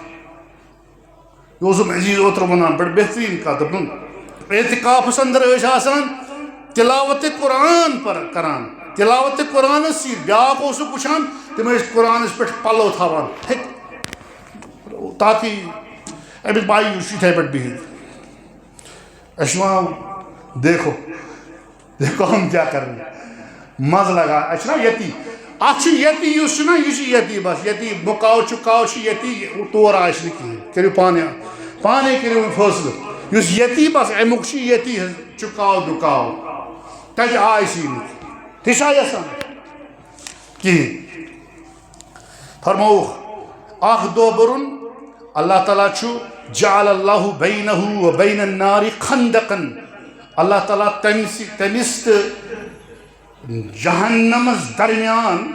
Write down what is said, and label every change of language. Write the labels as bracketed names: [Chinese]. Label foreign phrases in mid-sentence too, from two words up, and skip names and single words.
[Kashmiri] اوسُم عزیز اوترٕ ونان بڑٕ بہتریٖن کتھ دوٚپُن اعتکافس اندر ٲسۍ آسان تلاوت قرآن کران تلاوت قرآنس سۭتۍ بیٛاکھ اوسُکھ وٕچھان تِم ٲسۍ قرآنس پٮ۪ٹھ پلو تھاوان تاکہ أمِس بھائی یہِ چھُ یِتھَے پٲٹھۍ بِہِتھ اَسہِ چھُ وَنان [Urdu] دیکھو ہم کیا کر رہے ہیں [Kashmiri] مزٕ لگان اَسہِ چھُنہ ییٚتی اَتھ چھُ ییٚتی یُس چھُنہ یہِ چھُ ییٚتی بس ییٚتی مُکاو چُکاو چھُ ییٚتی تور آسہِ نہٕ کِہیٖنۍ کٔرِو پانے کٔرِو وۄنۍ فٲصلہٕ یُس ییٚتی بس امیُک چھُ ییٚتی حظ چُکاو دُکاو تَتہِ آسہِ نہٕ تہِ چھا یژھان کِہیٖنۍ فرمووُکھ اکھ دۄہ برُن اللہ تعالیٰ چھُ [Arabic] جعل اللہ بینہ و بین النار خندقن [Kashmiri] اللہ تعالیٰ تٔمِس تہٕ جہنمس درمیان